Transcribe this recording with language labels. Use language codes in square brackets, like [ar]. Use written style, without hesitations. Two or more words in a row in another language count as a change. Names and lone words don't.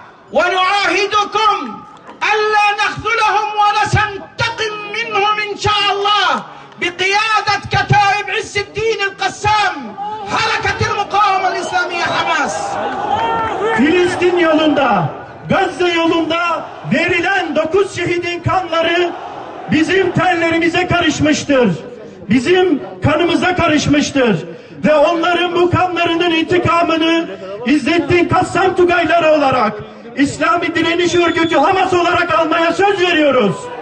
[ar] ونعاهدكم ألا نخذلهم ونسنتقم منهم إن شاء الله بقيادة كتائب عز الدين القسام حركة المقاومة الإسلامية حماس. [tr] Filistin yolunda, Gazze yolunda verilen 9 şehidin kanları bizim terlerimize karışmıştır. Bizim kanımıza karışmıştır. Ve onların bu kanlarının intikamını İzzettin Kassam Tugayları olarak, İslami Direniş Örgütü Hamas olarak almaya söz veriyoruz.